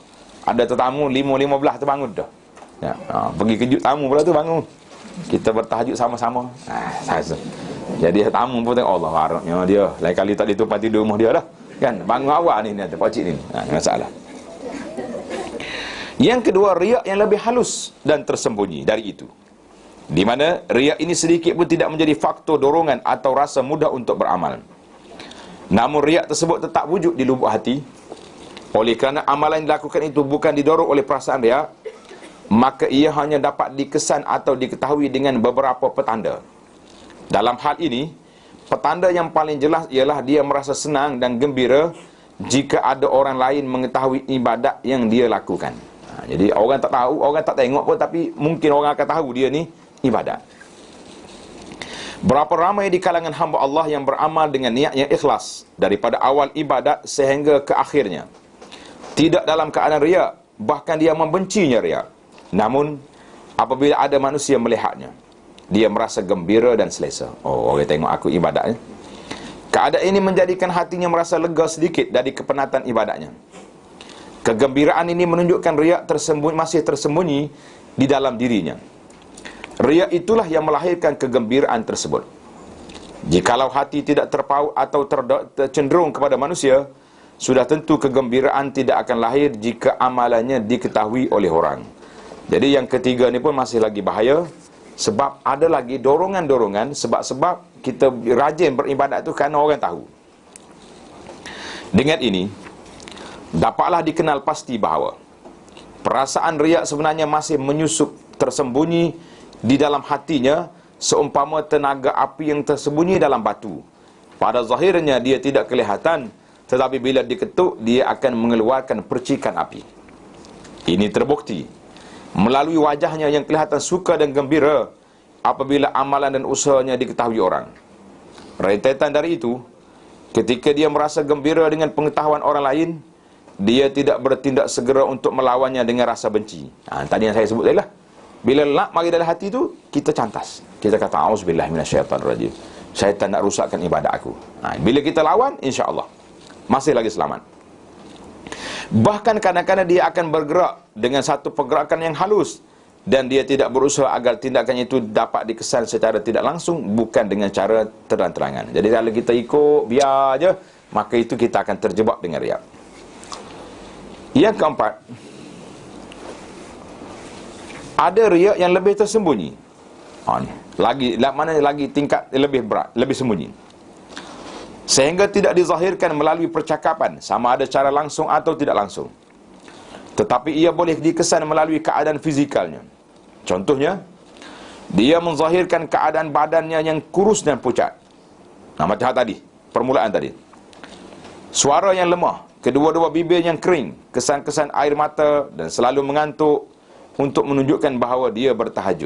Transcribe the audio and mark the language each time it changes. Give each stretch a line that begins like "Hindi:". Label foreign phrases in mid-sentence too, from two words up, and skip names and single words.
Malay: Ada tetamu 5.15 terbangun dah. Ya, pergi kejut tamu pula tu bangun. Kita bertahajud sama-sama. Jadi tamu pun tengok Allah harapnya dia. Lain kali tak ditumpat tidur rumah dia dah. Kan? Bangun awal ni ada pakcik ni. Masalah. Yang kedua, riya yang lebih halus dan tersembunyi dari itu, di mana riya ini sedikit pun tidak menjadi faktor dorongan atau rasa mudah untuk beramal. Namun riya tersebut tetap wujud di lubuk hati. Oleh kerana amalan yang dilakukan itu bukan didorong oleh perasaan riya, maka ia hanya dapat dikesan atau diketahui dengan beberapa petanda. Dalam hal ini, petanda yang paling jelas ialah dia merasa senang dan gembira jika ada orang lain mengetahui ibadat yang dia lakukan. Jadi orang tak tahu, orang tak tengok pun, tapi mungkin orang akan tahu dia ni ibadat. Berapa ramai di kalangan hamba Allah yang beramal dengan niat yang ikhlas daripada awal ibadat sehingga ke akhirnya, tidak dalam keadaan riya, bahkan dia membencinya riya. Namun apabila ada manusia melihatnya, dia merasa gembira dan selesa. Oh, orang tengok aku ibadat. Keadaan ini menjadikan hatinya merasa lega sedikit dari kepenatan ibadatnya. Kegembiraan ini menunjukkan riya masih tersembunyi di dalam dirinya. Riya itulah yang melahirkan kegembiraan tersebut. Jikalau hati tidak terpaut atau tercenderung kepada manusia, sudah tentu kegembiraan tidak akan lahir jika amalannya diketahui oleh orang. Jadi yang ketiga ni pun masih lagi bahaya, sebab ada lagi dorongan-dorongan, sebab kita rajin beribadat tu kerana orang tahu. Dengan ini, dapatlah dikenal pasti bahawa perasaan riya sebenarnya masih menyusup tersembunyi di dalam hatinya, seumpama tenaga api yang tersembunyi dalam batu. Pada zahirnya dia tidak kelihatan, tetapi bila diketuk dia akan mengeluarkan percikan api. Ini terbukti melalui wajahnya yang kelihatan suka dan gembira apabila amalan dan usahanya diketahui orang. Rentetan dari itu, ketika dia merasa gembira dengan pengetahuan orang lain, dia tidak bertindak segera untuk melawannya dengan rasa benci. Tadi yang saya sebut tadi lah. Bila nak mari dalam hati tu, kita cantas. Kita kata,
Arabic: أعوذ بالله من الشيطان الرجيم.
Malay: Syaitan nak rusakkan ibadat aku. Bila kita lawan,
Arabic: إن شاء الله
Malay: masih lagi selamat. Bahkan kadang-kadang dia akan bergerak dengan satu pergerakan yang halus, dan dia tidak berusaha agar tindakan itu dapat dikesan secara tidak langsung, bukan dengan cara terang-terangan. Jadi kalau kita ikut, biar aja, maka itu kita akan terjebak dengan riya. Yang keempat, ada riya yang lebih tersembunyi. Lagi tingkat lebih berat, lebih sembunyi, sehingga tidak dizahirkan melalui percakapan, sama ada secara langsung atau tidak langsung. Tetapi ia boleh dikesan melalui keadaan fizikalnya. Contohnya, dia menzahirkan keadaan badannya yang kurus dan pucat. Macam tadi, permulaan tadi. Suara yang lemah, kedua-dua bibir yang kering, kesan-kesan air mata dan selalu mengantuk, untuk menunjukkan bahawa dia bertahajud.